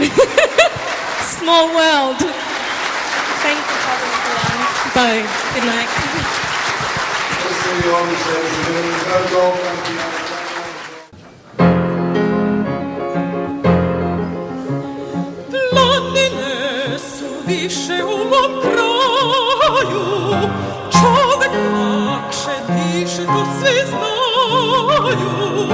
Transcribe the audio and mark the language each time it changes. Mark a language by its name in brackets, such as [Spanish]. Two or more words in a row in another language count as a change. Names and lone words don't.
[English] Small world. Thank you, Father Nikolai. Bye. Good night. [Serbian] Planine su više u mom kraju, čovek lakše diše, to svi znaju.